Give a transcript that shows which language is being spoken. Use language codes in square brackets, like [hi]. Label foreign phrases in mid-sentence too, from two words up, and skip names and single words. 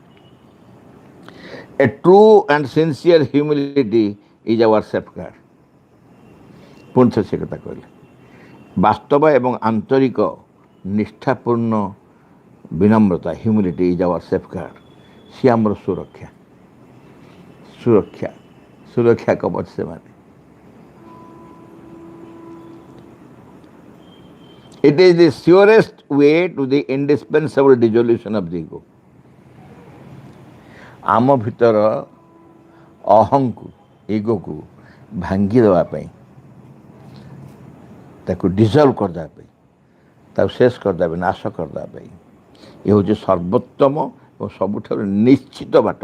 [en] a true and sincere humility is our safeguard. [or] ପୁଣି ଥରେ ସେ କଥା କହିଲେ, ବାସ୍ତବ ଏବଂ ଆନ୍ତରିକ ନିଷ୍ଠାପୂର୍ଣ୍ଣ ବିନମ୍ରତା, [en] humility is our safeguard. [or] ସିଏ ଆମର ସୁରକ୍ଷା, ସୁରକ୍ଷା, ସୁରକ୍ଷା କବଚ ସେମାନେ। [en] It is the surest way to the indispensable dissolution of the ego. [or] ଆମ ଭିତର ଅହଂକୁ, ଇଗୋକୁ ଭାଙ୍ଗି ଦେବା ପାଇଁ, ତାକୁ ଡିଜଲ୍ଭ କରିଦେବା ପାଇଁ, ତାକୁ ଶେଷ କରିଦେବା ପାଇଁ, ନାଶ କରିଦେବା ପାଇଁ, ଏ ହେଉଛି ସର୍ବୋତ୍ତମ ଏବଂ ସବୁଠାରୁ ନିଶ୍ଚିତ ବାଟ।